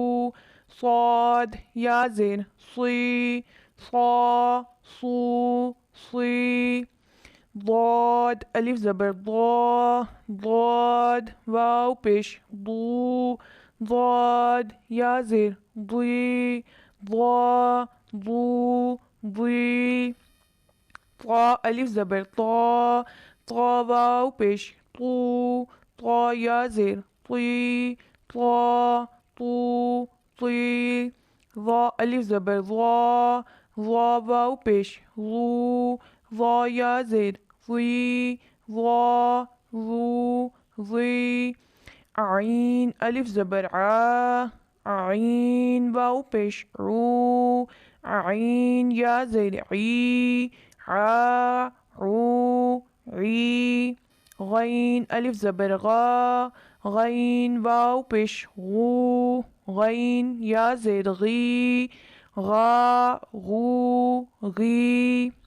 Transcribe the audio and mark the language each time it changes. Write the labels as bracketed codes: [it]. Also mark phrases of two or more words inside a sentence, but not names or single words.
[ur] صاد یا زیر صی، صا صو صی، ضاد الف زبر ضا، ضاد واو پیش ضو، ضاد یا زیر ضی، ضا ضو ضی، طا الف زبر طا، طا واو پیش طو، طا یا زیر طی، طا طو طی، ظا الف زبر ظا، ظا واو پیش ظو، ظا یا زیر ظی، ظا ظو ظی، عین الف زبر عا، عین واو پیش عو، عین یا زیر عی، عا عو عی، غین الف زبر غا، غین واو پیش غو، غین یا زیر غی، غا غو غی،